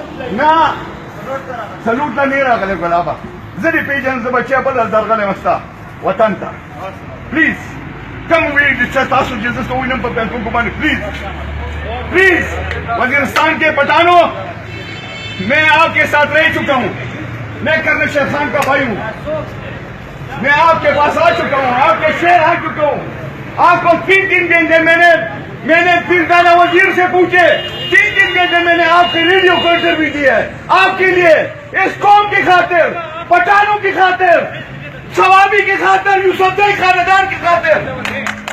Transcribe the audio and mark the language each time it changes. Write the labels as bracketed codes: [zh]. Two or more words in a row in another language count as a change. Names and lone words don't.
[ps] نه سلوټ ته نه راغلی ګلابه زه دې پېژنم زه بچی بل درغلی یم ستا وطن ته [en] پلیز کم وی [ps] چې تاسو چې زه وینم په بینکونو [ur] باندې پلیز وزیرستان کے پٹھانوں میں آپ کے ساتھ رہ چکا ہوں میں کرنل شیر خان کا بھائی ہوں میں آپ کے پاس آ چکا ہوں آپ کے شہر آ چکا ہوں آپ کو 3 گھنٹے میں نے پیرزادہ وزیر سے پوچھے 3 گھنٹے میں نے آپ کے ریڈیو کو انٹرویو دیا ہے آپ کے لیے اس قوم کی خاطر پٹھانوں کی خاطر صوابی کی خاطر یوسفزئی خاندان کی خاطر